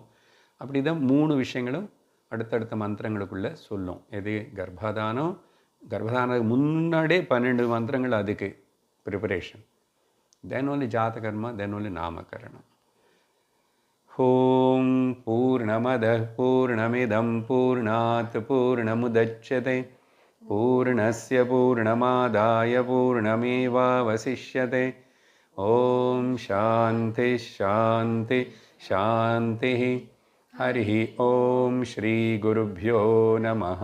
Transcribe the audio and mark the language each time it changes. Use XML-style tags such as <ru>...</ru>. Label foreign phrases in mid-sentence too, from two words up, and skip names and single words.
<ta>அப்படி தான் 3 விஷயங்களும் அடுத்தடுத்த மந்திரங்களுக்குள்ளே சொல்லும். எது கர்ப்பதானம், கர்ப்பதானத்துக்கு முன்னாடியே 12 மந்திரங்கள் அதுக்கு ப்ரிப்பரேஷன்.</ta> <en>then only ஜாதகர்மா, then only நாமகரணம்.</en> <sa>ॐ पूर्णमदः पूर्णमिदं पूर्णात् पूर्णमुदच्यते पूर्णस्य पूर्णमादाय पूर्णमेवावशिष्यते. ॐ शान्ति शान्ति शान्ति. हरि ॐ श्री गुरुभ्यो नमः.</sa>